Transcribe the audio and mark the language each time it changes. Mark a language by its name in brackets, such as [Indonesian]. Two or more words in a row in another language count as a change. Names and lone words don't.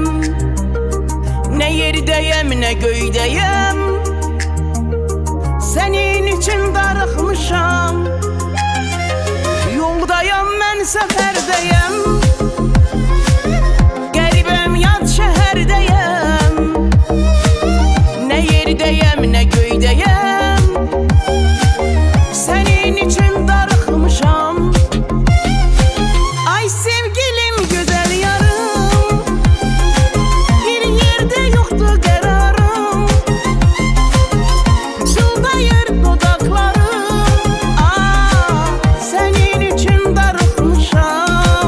[Azerbaijani] Nə yerdəyəm, nə göydəyəm, sənin üçün darıxmışam. Yoldayam mən səfərdəyəm, qəribəm yad şəhərdəyəm. Nə yerdəyəm, nə göydəyəm, [Turkish] senin için darıxmışam. Ay sevgilim, güzel yarım, bir yerde yoktu kararım. Çıldayır dudaklarım, senin için darıxmışam.